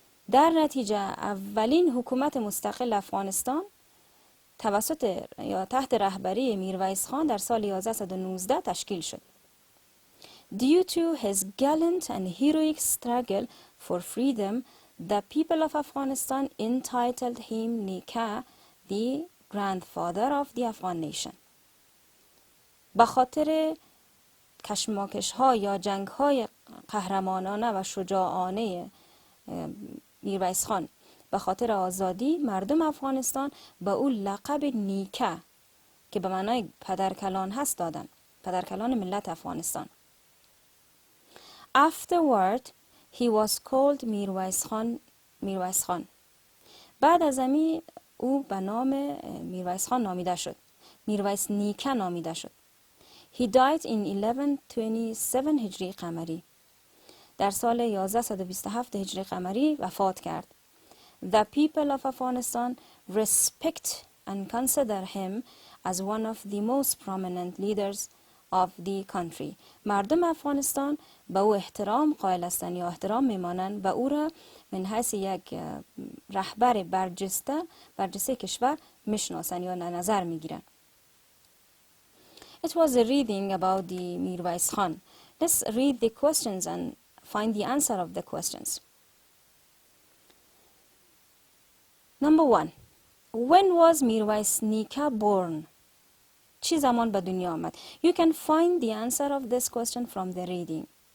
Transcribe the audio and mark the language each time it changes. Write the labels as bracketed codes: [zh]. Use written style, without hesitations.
[fa] در نتیجه اولین حکومت مستقل افغانستان توسط یا تحت رهبری میرویس خان در سال 1119 تشکیل شد. [en] Due to his gallant and heroic struggle for freedom, the people of Afghanistan entitled him Nika, the grandfather of the Afghan nation. [fa] به خاطر کشمکش ها یا جنگ های قهرمانانه و شجاعانه میرویس خان به خاطر آزادی، مردم افغانستان به او لقب نیکا که به معنای پدرکلان هست دادن، پدرکلان ملت افغانستان. [en] Afterward, he was called Mirwais Khan. [fa] بعد از امی او به نام میرویس خان نامیده شد. میرویس نیکا نامیده شد. [en] He died in 1127 هجری قمری. [fa] در سال 1127 هجری قمری وفات کرد. [en] The people of Afghanistan respect and consider him as one of the most prominent leaders of the country. [fa] مردم افغانستان به او احترام قائل هستند یا احترام میمانند و او را من حیث یک رهبر برجسته کشور میشناسن یا نظر میگیرن. [en] It was a reading about the Mirwais Khan. Let's read the questions and find the answer of the questions. Number 1. When was Mirwais Nika born? [fa] چی زمان به دنیا آمد؟ [en] You can find the answer of this question from the reading.